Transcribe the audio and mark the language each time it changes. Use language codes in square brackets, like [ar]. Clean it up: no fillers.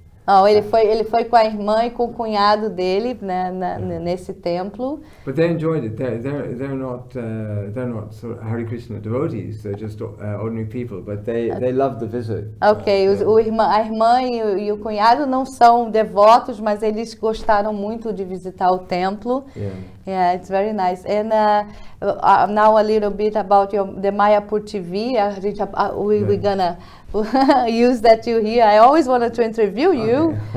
[pt] Oh, ele foi com a irmã e com o cunhado dele, né, nesse templo. [en] But they enjoyed it. They're not sort of Hare Krishna devotees. They're just ordinary people. But they loved the visit. [pt] Ok, a irmã e o cunhado não são devotos, mas eles gostaram muito de visitar o templo. [en] Yeah, it's very nice. And now a little bit about the Mayapur TV. We're gonna use that you here. I always wanted to interview you.